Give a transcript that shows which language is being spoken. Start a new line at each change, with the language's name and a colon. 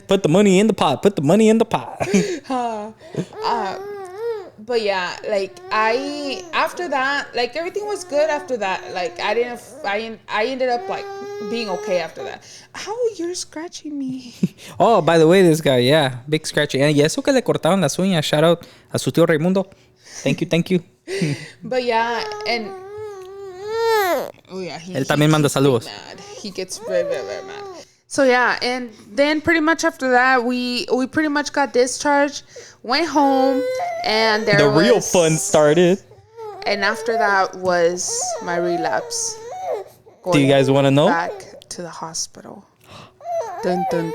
English: Put the money in the pot. Put the money in the pot. But yeah, like after that, like everything was good after that. Like I ended up like being okay after that. How you're scratching me? Oh, by the way, this guy, yeah, big scratchy.
Spanish: Y eso que le cortaron las uñas.
English: Shout out
Spanish: a su tío Raimundo.
English: Thank you. But yeah, and oh yeah,
Spanish: Él también manda saludos.
English: Mad. He gets very, very, very mad. So yeah, and then pretty much after that, we pretty much got discharged, went home, and the real fun started. And after that was my relapse. Do you guys want to know? Back to the hospital. Dun, dun,